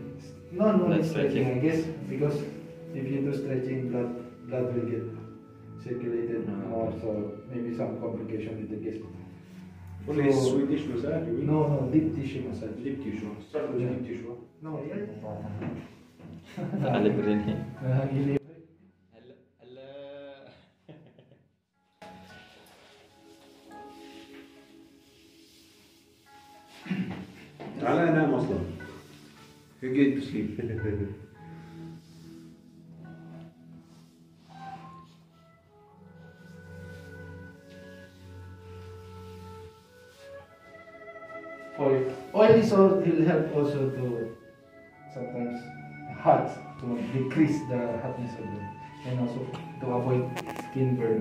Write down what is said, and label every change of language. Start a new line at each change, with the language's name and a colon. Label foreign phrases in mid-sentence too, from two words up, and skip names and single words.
English: No, not stretching, I guess, because if you do stretching, blood will get circulated more, so maybe some complication with the guest. Only Swedish massage? No, deep tissue massage. Deep tissue. Start with deep tissue. No, yeah.
Filipino: Nakalibre rin eh.
Arabic: تعال انام اصلا.
English: You're going to sleep. Oil is also will help also to sometimes hot to decrease the hotness of the and also to avoid skin burn.